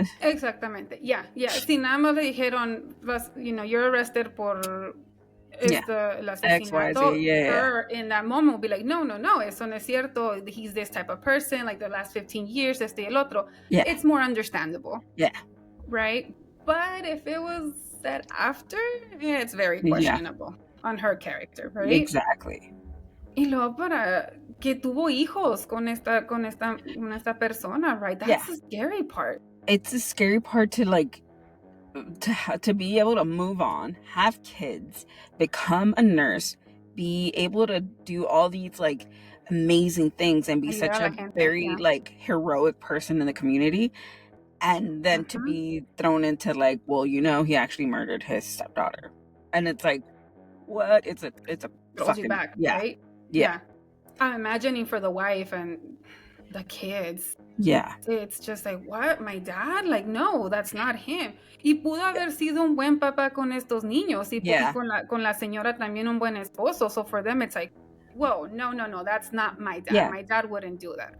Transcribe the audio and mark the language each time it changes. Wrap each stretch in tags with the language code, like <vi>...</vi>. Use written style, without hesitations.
<es>Exactamente.</es> <en>Yeah.</en> <es>Si nada más le dijeron,</es> <en>you're arrested</en> <es>por el asesinato,</es> <en>her in that moment will be like,</en> <es>no, eso no es cierto.</es> <en>He's this type of person, like the last 15 years,</en> <es>este y el otro.</es> <en>Yeah. It's more understandable. Yeah. Right? But if it was said after, it's very questionable on her character, right? Exactly.</en> <es>Y luego para que tuvo hijos con esta persona,</es> <en>right? That's the scary part. It's the scary part to like to be able to move on, have kids, become a nurse, be able to do all these like amazing things and be such a very like heroic person in the community, and then to be thrown into like, well, he actually murdered his stepdaughter, and it's like, what? It's a throws you back, right? Yeah. I'm imagining for the wife and the kids. Yeah. It's just like, what? My dad? Like, no, that's not him.</en> <es>Y pudo haber sido un buen papá con estos niños. Y con la señora también un buen esposo.</es> <en>So for them, it's like, whoa, no, that's not my dad. Yeah. My dad wouldn't do that.</en>